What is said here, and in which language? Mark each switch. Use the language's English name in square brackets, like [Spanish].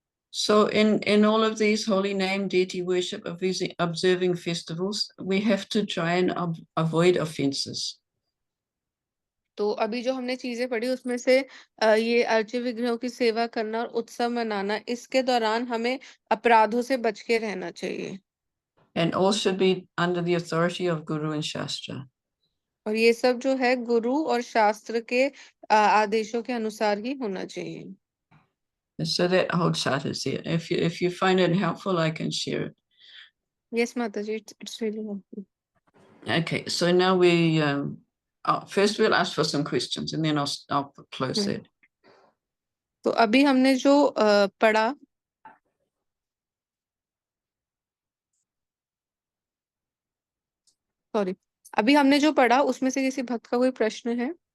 [English] So in all of these holy name, deity worship, observing festivals, we have to try and avoid offenses. [Hindi] तो अभी जो हमने चीजें पढ़ी उसमें से ये अर्च्य विग्रहों की सेवा करना और उत्सव मनाना, इसके दौरान हमें अपराधों से बच के रहना चाहिए। [English] And all should be under the authority of Guru and Shastra. [Hindi] और ये सब जो है गुरु और शास्त्र के आदेशों के अनुसार ही होना चाहिए। [English] So that whole chart is there. If you find it helpful, I can share it. Yes, Mataji, it's really helpful. Okay, so now we first we'll ask for some questions, and then I'll close it. [Hindi] तो अभी हमने जो पढ़ा, sorry, अभी हमने जो पढ़ा उसमें से किसी भक्त का कोई प्रश्न है?